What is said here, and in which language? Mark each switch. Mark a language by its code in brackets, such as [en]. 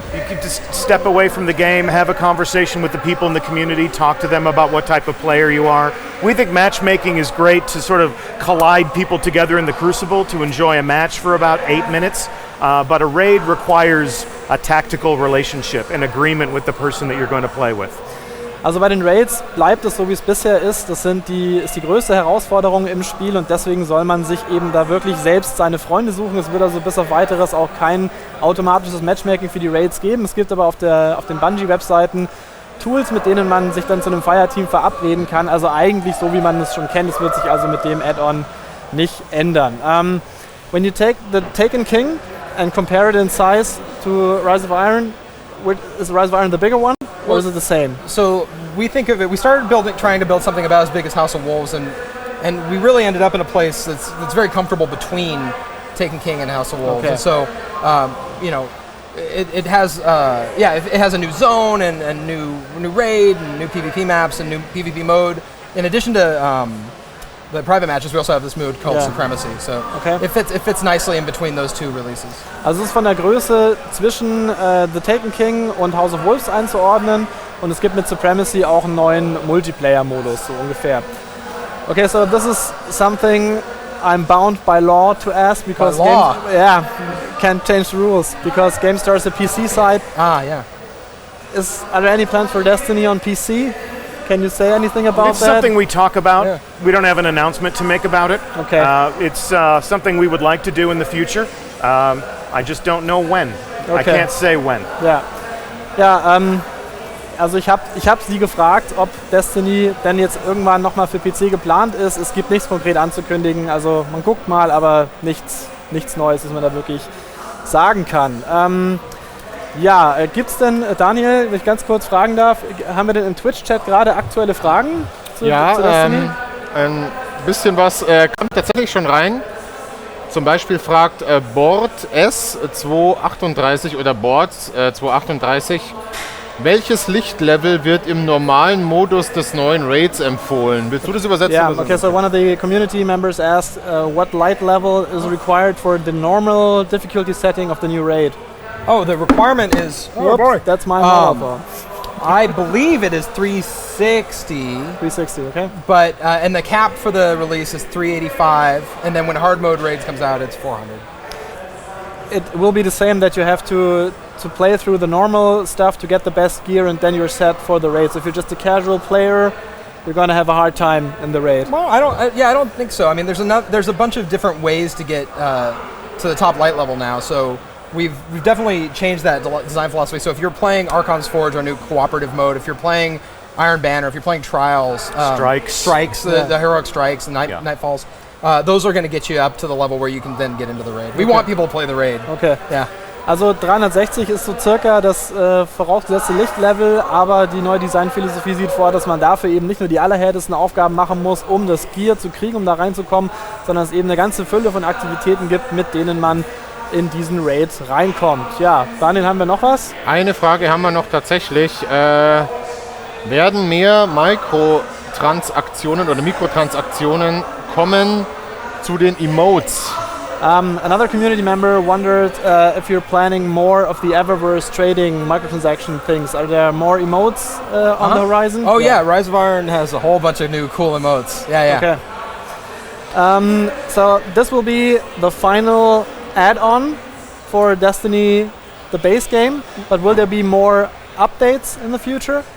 [en] You can just step away from the game, have a conversation with the people in the community, talk to them about what type of player you are. We think matchmaking is great to sort of collide people together in the Crucible to enjoy a match for about 8 minutes, but a raid requires a tactical relationship, an agreement with the person that you're going to play with. [de] Also bei den Raids bleibt es so, wie es bisher ist. Das ist die größte Herausforderung im Spiel, und deswegen soll man sich eben da wirklich selbst seine Freunde suchen. Es wird also bis auf Weiteres auch kein automatisches Matchmaking für die Raids geben. Es gibt aber auf den Bungie-Webseiten Tools, mit denen man sich dann zu einem Fireteam verabreden kann. Also eigentlich so, wie man es schon kennt. Es wird sich also mit dem Add-on nicht ändern. [en] When you take the Taken King and compare it in size to Rise of Iron, is Rise of Iron the bigger one? Or is it the same? So we think of it, we started trying to build something about as big as House of Wolves, and we really ended up in a place that's very comfortable between Taken King and House of Wolves. Okay. And so, it has a new zone and new raid and new PvP maps and new PvP mode. In addition to the private matches, we also have this mode called Supremacy. So it fits nicely in between those two releases. [de] Also es ist von der Größe zwischen The Taken King und House of Wolves einzuordnen, und es gibt mit Supremacy auch einen neuen Multiplayer-Modus, so ungefähr. [en] Okay, so this is something I'm bound by law to ask, because can't change the rules, because GameStar is a PC site. Yeah. Are there any plans for Destiny on PC? Can you say anything about It's that? something we talk about. Yeah. We don't have an announcement to make about it. Okay. It's something we would like to do in the future. I just don't know when. Okay. I can't say when. [de] Ja, also ich hab sie gefragt, ob Destiny denn jetzt irgendwann nochmal für PC geplant ist. Es gibt nichts konkret anzukündigen, also man guckt mal, aber nichts Neues, was man da wirklich sagen kann. Gibt's denn, Daniel, wenn ich ganz kurz fragen darf, haben wir denn im Twitch-Chat gerade aktuelle Fragen zu Destiny? Ein bisschen was kommt tatsächlich schon rein. Zum Beispiel fragt Board S238 oder Board 238, welches Lichtlevel wird im normalen Modus des neuen Raids empfohlen? Willst du das übersetzen? [en] Yeah, okay, so one of the community members asked what light level is required for the normal difficulty setting of the new raid. Oh, the requirement is... That's my model. I believe it is 360. 360, okay. But, and the cap for the release is 385, and then when hard mode raids comes out, it's 400. It will be the same, that you have to play through the normal stuff to get the best gear, and then you're set for the raids. If you're just a casual player, you're going to have a hard time in the raid. Well, I don't think so. I mean, there's a bunch of different ways to get to the top light level now, so we've definitely changed that design philosophy. So if you're playing Archon's Forge, our new cooperative mode, if you're playing Iron Banner, if you're playing Trials, Strikes, the heroic strikes, and Nightfalls, those are going to get you up to the level where you can then get into the raid. We want people to play the raid. Okay. Yeah. [de] Also 360 ist so circa das vorausgesetzte Lichtlevel, aber die neue Designphilosophie sieht vor, dass man dafür eben nicht nur die allerhärtesten Aufgaben machen muss, um das Gear zu kriegen, um da reinzukommen, sondern es eben eine ganze Fülle von Aktivitäten gibt, mit denen man in diesen Raid reinkommt. Ja, Daniel, haben wir noch was? Eine Frage haben wir noch tatsächlich. Werden mehr Mikrotransaktionen oder Mikrotransaktionen kommen zu den Emotes? [en] Another community member wondered if you're planning more of the Eververse trading microtransaction things. Are there more emotes on the horizon? Oh yeah, Rise of Iron has a whole bunch of new cool emotes. Yeah. Okay. So this will be the final add-on for Destiny, the base game, but will there be more updates in the future?